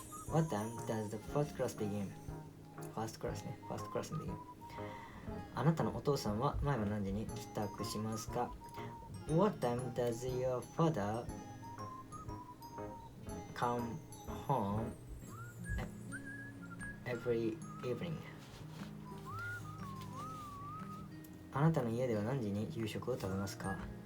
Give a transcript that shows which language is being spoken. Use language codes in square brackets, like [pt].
[en] What time does the first class begin? First class begin. [ja] あなたのお父さんは毎晩何時に帰宅しますか？ [en] What time does your father come home every evening? [ja] あなたの家では何時に夕食を食べますか？